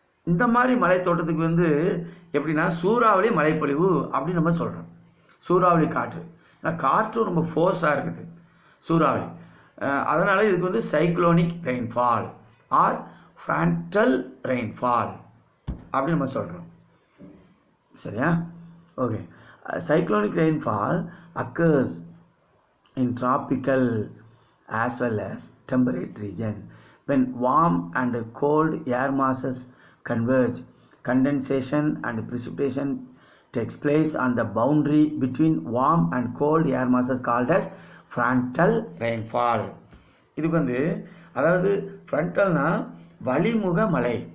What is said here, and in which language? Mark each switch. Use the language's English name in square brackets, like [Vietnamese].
[Tamil] இந்த மாதிரி மழை தோட்டத்துக்கு வந்து எப்படின்னா சூறாவளி மழைப்பொழிவு அப்படின்னு நம்ம சொல்கிறோம். சூறாவளி காற்று, ஏன்னா காற்று ரொம்ப ஃபோர்ஸாக இருக்குது சூறாவளி, அதனால் இதுக்கு வந்து [English] cyclonic rainfall or frontal rainfall [Tamil] அப்படின்னு நம்ம சொல்கிறோம். சரியா? Okay. [English] Cyclonic rainfall occurs in tropical as well as temperate region when warm and cold air masses converge. Condensation and precipitation takes place on the boundary between warm and cold air masses called as frontal rainfall. [Tamil] இதுக்கு வந்து அதாவது ஃப்ரண்டல்னா வளிமுக மழை.